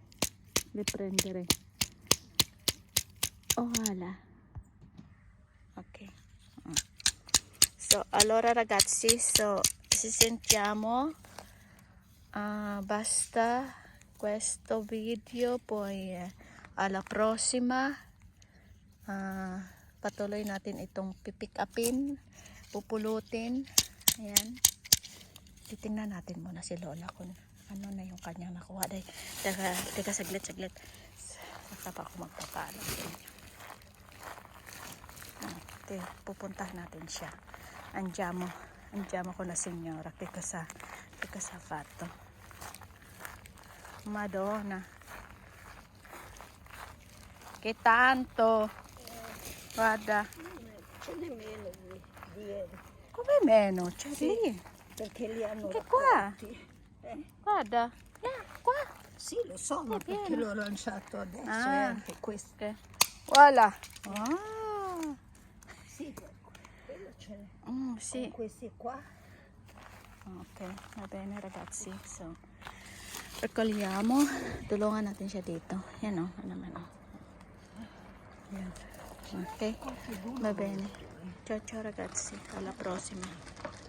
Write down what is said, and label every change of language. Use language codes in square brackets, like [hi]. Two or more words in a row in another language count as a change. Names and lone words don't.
[it] Le prendere. Oh, voilà. Ok. So, allora ragazzi, ci sentiamo. Basta questo video, poi alla prossima. [tl] Patuloy natin itong pipick upin, pupulutin. Ayan. Titingnan natin muna si Lola kung ano na yung kanyang nakuha. Teka saglit. Saka pa ako magpapaalam sa inyo. Pupuntahan natin siya. [it] Andiamo con la signora che cosa ha fatto. Madonna, che tanto. Guarda, Ce n'è meno di ieri. come meno? C'è Sì. lì. Perché li hanno Anche qua. raccolti. Guarda, qua. Sì, lo so, ma perché pieno. l'ho lanciato adesso e Ah. anche questo. Okay. Voilà. Sì, quello ce n'è. Sì. Con questi qua. Ok, va bene ragazzi. So, raccogliamo. [tl] Tulungan natin siya dito. Yan o, ano naman o. Yan. [it] Ok, va bene. Ciao ragazzi, alla prossima.